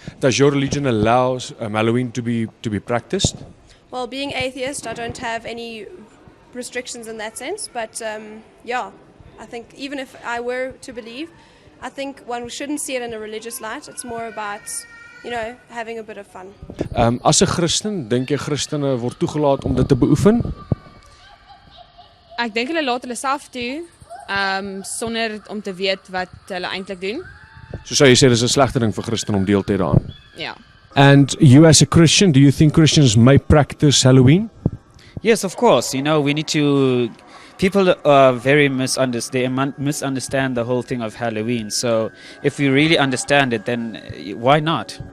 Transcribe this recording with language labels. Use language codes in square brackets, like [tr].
[en] Does your religion allow Halloween to be practiced? Well, being atheist, I don't have any restrictions in that sense, but I think even if I were to believe, I think one shouldn't see it in a religious light. It's more about, having a bit of fun. [af] As 'n Christen, dink jy Christene word toegelaat om dit te beoefen? Ek dink hulle laat hulle self toe, sonder om te weet wat hulle eintlik doen. So sou jy sê dis 'n slegte ding vir Christene om deel te hê daaraan? Ja. [en] And you as a Christian, do you think Christians may practice Halloween? Yes, of course. We need to. People very misunderstand the whole thing of Halloween. So if we really understand it, then why not?